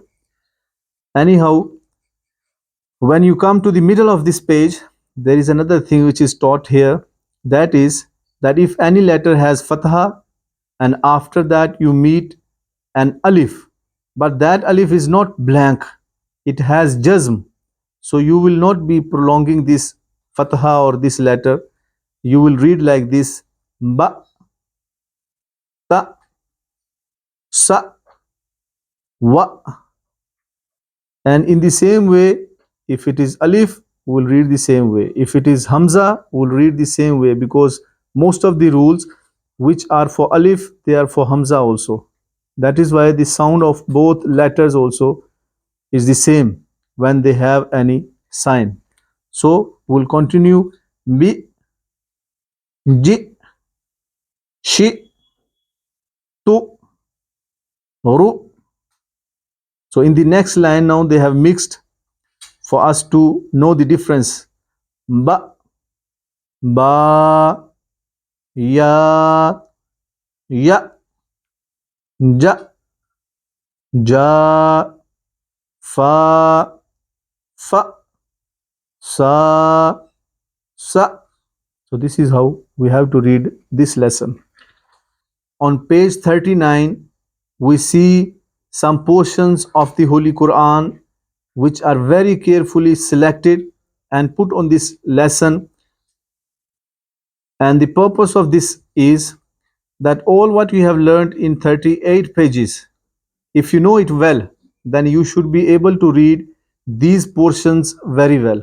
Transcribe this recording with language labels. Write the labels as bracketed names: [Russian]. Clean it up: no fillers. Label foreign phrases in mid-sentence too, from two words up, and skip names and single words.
[English] Anyhow, when you come to the middle of this page, there is another thing which is taught here, that is that if any letter has fatha and after that you meet an alif, but that alif is not blank, it has jazm, so you will not be prolonging this fatha or this letter. You will read like this: [Arabic] ba, ta, sa, wa. [English] And in the same way, if it is alif, we'll read the same way. If it is hamza, we'll read the same way, because most of the rules which are for alif, they are for hamza also. That is why the sound of both letters also is the same when they have any sign. So we'll continue: [Arabic] bi, ji, shi, tu, ru. [English] So in the next line now they have mixed for us to know the difference. [Arabic] Ba, ba, ya, ya, ja, ja, fa, fa, sa, sa. [English] So this is how we have to read this lesson. On page 39, we see some portions of the Holy Quran which are very carefully selected and put on this lesson. And the purpose of this is that all what we have learned in 38 pages, if you know it well, then you should be able to read these portions very well.